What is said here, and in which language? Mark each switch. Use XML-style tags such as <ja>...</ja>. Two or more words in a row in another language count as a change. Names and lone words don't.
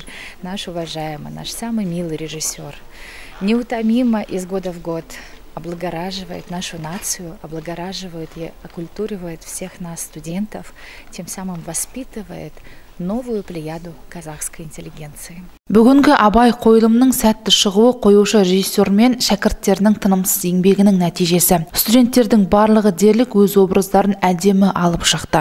<ru>Наш уважаемый, наш самый милый режиссер, неутомимо из года в год облагораживает нашу нацию, облагораживает и окультуривает всех нас, студентов, тем самым воспитывает новую плеяду казахской интеллигенции.</ru> <kk>Бүгінгі Абай қойылымның сәтті шығуы қоюшы режиссер мен шәкірттерінің тынымсыз еңбегінің нәтижесі. Студенттердің барлығы дерлік өз образдарын әдемі алып шықты.</kk>